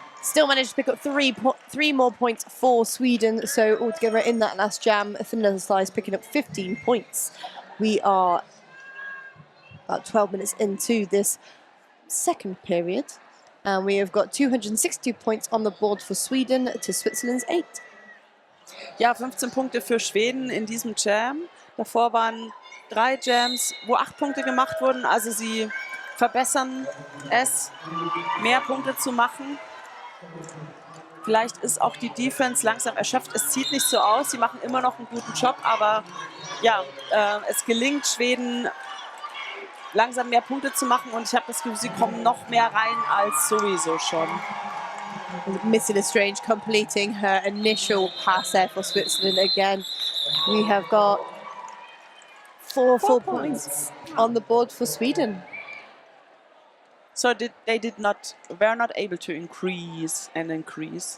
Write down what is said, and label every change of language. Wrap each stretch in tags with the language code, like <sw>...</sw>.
<en>Still managed to pick up three more points for Sweden. So altogether in that last jam, Vanilla Slice picking up 15 points. We are about 12 minutes into this second period. And we have got 262 points on the board for Sweden to Switzerland's 8.</en> <de>Ja, 15 Punkte für Schweden in diesem Jam. Davor waren 3 Jams, wo 8 Punkte gemacht wurden. Also sie verbessern es, mehr Punkte zu machen. Vielleicht ist auch die Defense langsam erschöpft. Es sieht nicht so aus, sie machen immer noch einen guten Job, aber ja, es gelingt Schweden langsam mehr Punkte zu machen und ich habe das Gefühl, sie kommen noch mehr rein als sowieso schon.</de> <en>Missy Lestrange completing her initial pass there for Switzerland again. We have got four points on the board for Sweden. So were not able to increase.</en>